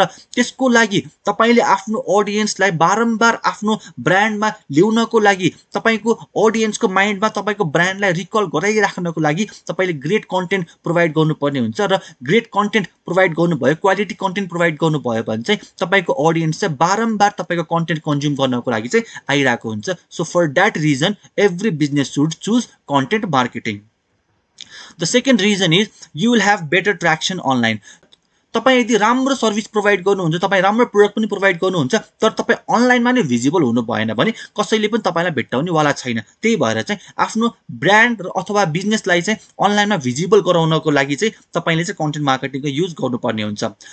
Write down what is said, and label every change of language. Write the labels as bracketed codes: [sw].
[ne] र त्यसको लागि तपाईले आफ्नो ऑडियन्सलाई बारम्बार आफ्नो ब्रान्डमा ल्याउनको लागि, तपाईको ऑडियन्सको माइन्डमा तपाईको ब्रान्डलाई रिकल गराइराख्नको लागि तपाईले ग्रेट कन्टेन्ट प्रोवाइड गर्नुपर्ने हुन्छ। र ग्रेट कन्टेन्ट प्रोवाइड गर्नुभयो, क्वालिटी कन्टेन्ट प्रोवाइड गर्नुभयो भने चाहिँ तपाईको ऑडियन्स चाहिँ बारम्बार तपाईको कन्टेन्ट कन्ज्युम गर्नको लागि चाहिँ आइरहेको हुन्छ। [en] So for that reason every business should choose content marketing. The second reason is you will have better traction online. [ne] तपाई यदि राम्रो सर्भिस प्रोवाइड गर्नुहुन्छ, तपाई राम्रो प्रोडक्ट पनि प्रोवाइड गर्नुहुन्छ, तर तपाई अनलाइनमा नै भिजिबल हुनु भएन भने कसैले पनि तपाईलाई भेट्टाउने वाला छैन। त्यही भएर चाहिँ आफ्नो ब्रान्ड अथवा बिजनेसलाई चाहिँ अनलाइनमा भिजिबल गराउनको लागि चाहिँ तपाईले चाहिँ कन्टेन्ट मार्केटिङको युज गर्नुपर्ने हुन्छ।